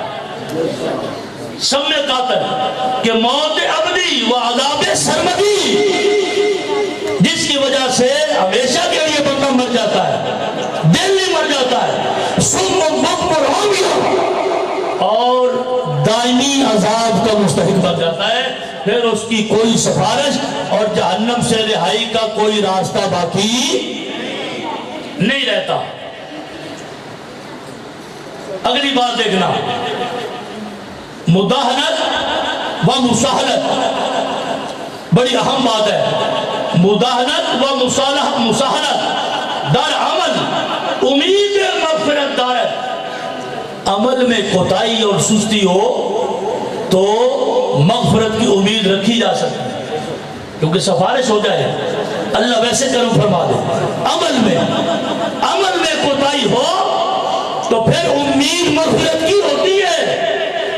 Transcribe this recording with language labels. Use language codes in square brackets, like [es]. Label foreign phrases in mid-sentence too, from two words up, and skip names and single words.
[fa] سم قاتل کہ موت ابدی و عذاب سرمدی، [ur] جس کی وجہ سے ہمیشہ کے لیے بندہ مر جاتا ہے، دل نہیں مر جاتا ہے، سم و بکر اور دائمی عذاب کا مستحق بن جاتا ہے، پھر اس کی کوئی سفارش اور جہنم سے رہائی کا کوئی راستہ باقی نہیں رہتا۔ اگلی بات دیکھنا، مداہنت و مساہلت، بڑی اہم بات ہے۔ [fa] مداہنت و مساہلت در عمل امید مغفرت دارت۔ [ur] عمل میں کوتاہی اور سستی ہو تو مغفرت کی امید رکھی جا سکتی ہے، کیونکہ سفارش ہو جائے اللہ ویسے کرم فرما دے۔ عمل میں کوتاہی ہو تو پھر امید مغفرت کی ہوتی ہے۔